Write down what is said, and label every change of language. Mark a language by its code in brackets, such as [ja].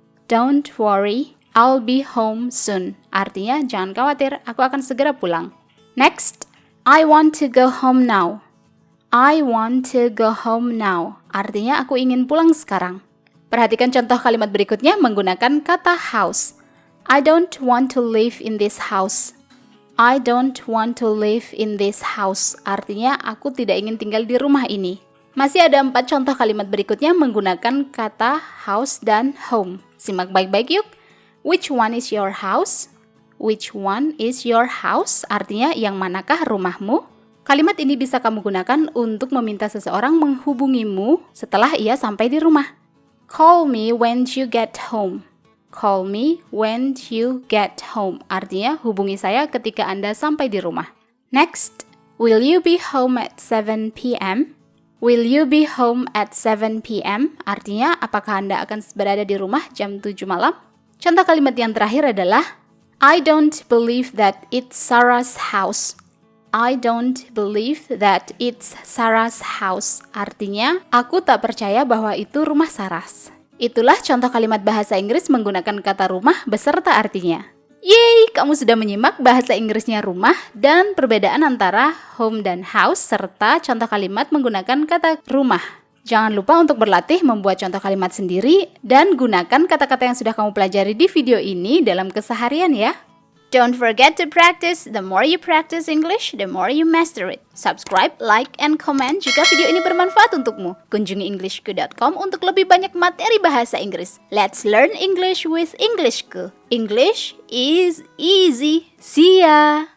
[en] Don't worry, I'll be home soon. [id] Artinya, jangan khawatir, aku akan segera pulang. [en] Next, I want to go home now. I want to go home now. [id] Artinya, aku ingin pulang sekarang. Perhatikan contoh kalimat berikutnya menggunakan kata house. [en] I don't want to live in this house. I don't want to live in this house. [id] Artinya, aku tidak ingin tinggal di rumah ini. Masih ada 4 contoh kalimat berikutnya menggunakan kata house dan home. Simak baik-baik yuk. [en] Which one is your house? Which one is your house? [id] Artinya, yang manakah rumahmu? Kalimat ini bisa kamu gunakan untuk meminta seseorang menghubungimu setelah ia sampai di rumah. [en] Call me when you get home. Call me when you get home. [id] Artinya, hubungi saya ketika Anda sampai di rumah. [en] Next, will you be home at 7 p.m.? Will you be home at 7 p.m.? [id] Artinya, apakah Anda akan berada di rumah jam 7 malam? Contoh kalimat yang terakhir adalah, [en] I don't believe that it's Sarah's house. I don't believe that it's Sarah's house. [id] Artinya, aku tak percaya bahwa itu rumah Saras. Itulah contoh kalimat bahasa Inggris menggunakan kata rumah beserta artinya. Yeay, kamu sudah menyimak bahasa Inggrisnya rumah dan perbedaan antara home dan house serta contoh kalimat menggunakan kata rumah. Jangan lupa untuk berlatih membuat contoh kalimat sendiri dan gunakan kata-kata yang sudah kamu pelajari di video ini dalam keseharian ya. [en] Don't forget to practice. The more you practice English, the more you master it. Subscribe, like, and comment [id] jika video ini bermanfaat untukmu. Kunjungi englishku.com untuk lebih banyak materi bahasa Inggris. [en] Let's learn English with Englishku. English is easy. See ya!